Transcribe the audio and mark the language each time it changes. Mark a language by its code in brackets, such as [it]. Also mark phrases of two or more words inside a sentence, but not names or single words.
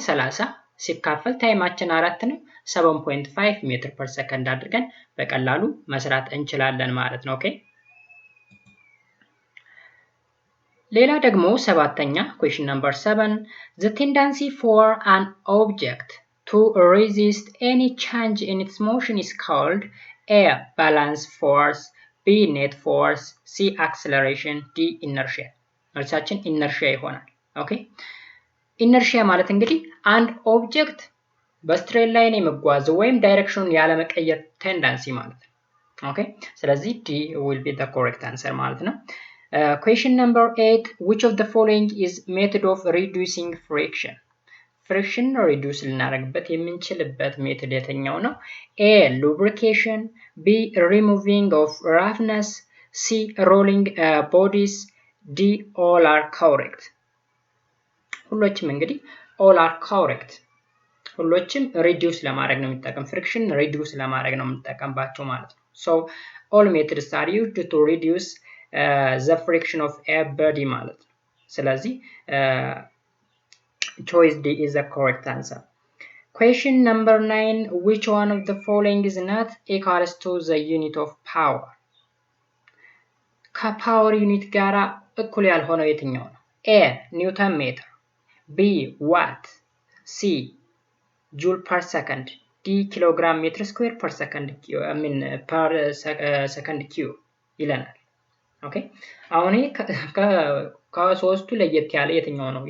[am] 30 ሲካፈል ታይማችን 4 ነው 7.5 [en] meter per second [am] አድርገን በቀላሉ መስራት እንችላለን ማለት ነው። ኦኬ ሌላ ደግሞ ሰባተኛ [en] question number 7 the tendency for an object to resist any change in its motion is called A. balance force, B. net force, C. acceleration, D. inertia [am] መልሳችን inertia ይሆናል። ኦኬ inertia ማለት እንግዲህ አንድ ኦብጀክት በስትሬት ላይን የመጓዝ ወይም ዳይሬክሽኑን ያለ መቀየር ቴንደንሲ ማለት ነው። ኦኬ ስለዚህ [en] D will be the correct answer [am] ማለት ነው። [en] Question number 8 which of the following is method of reducing friction? Friction reduce [am] ልናደርግበት የምንችልበት ሜተድ የትኛው ነው? [en] A. lubrication, B. removing of roughness, C. rolling bodies, D. all are correct. [am] ሁሎችም እንግዲህ [en] all are correct [am] ሁሎችም reduce ለማድረግ ነው የሚጠቀም [en] friction reduce [am] ለማድረግ ነው የምንጠቀምባቸው ማለት ነው። [en] So all methods are used to reduce the friction of a body [am] ማለት ነው። [en] ስለዚህ choice D is the correct answer. Question number 9 which one of the following is not equals to the unit of power? ከፓወር ዩኒት ጋራ እኩል ያልሆነው የትኛው ነው? A. newton meter, B. watt, C. joule per second, D. kilogram meter square per second per second cube [am] ይለናል። ኦኬ አሁን ይሄ ከሶስቱ ለየት ያለ የትኛው ነው?